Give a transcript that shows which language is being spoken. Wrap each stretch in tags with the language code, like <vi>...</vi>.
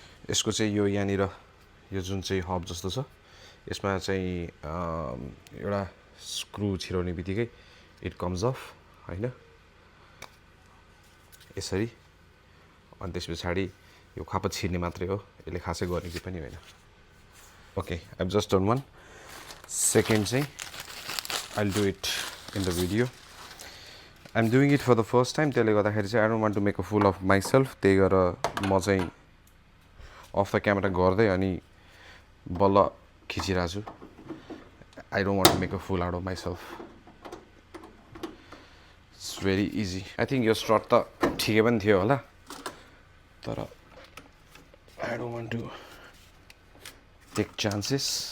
<ne>यसको चाहिँ यो यहाँनिर यो जुन चाहिँ हब जस्तो छ यसमा चाहिँ एउटा स्क्रु छिराउने बित्तिकै</ne> <en>it comes off</en> <ne>होइन यसरी. अनि त्यस पछाडि यो खापत छिर्ने मात्रै हो. यसले खासै गर्ने कि पनि होइन.</ne> <en>Okay, I have just done one. Second चाहिँ I will do it in the video. I am doing it for the first time.</en> <ne>त्यसले गर्दाखेरि चाहिँ</ne> <en>I don't want to make a fool of myself.</en> <ne>त्यही गरेर म चाहिँ</ne> <en>off the camera</en> <ne>गर्दै अनि बल्ल खिचिरहेको छु.</ne> <en>I don't want to make a fool out of myself. Very easy I think</en> <ne>यो स्ट्रट त ठिकै पनि थियो होला तर</ne> <en>I don't want to take chances</en>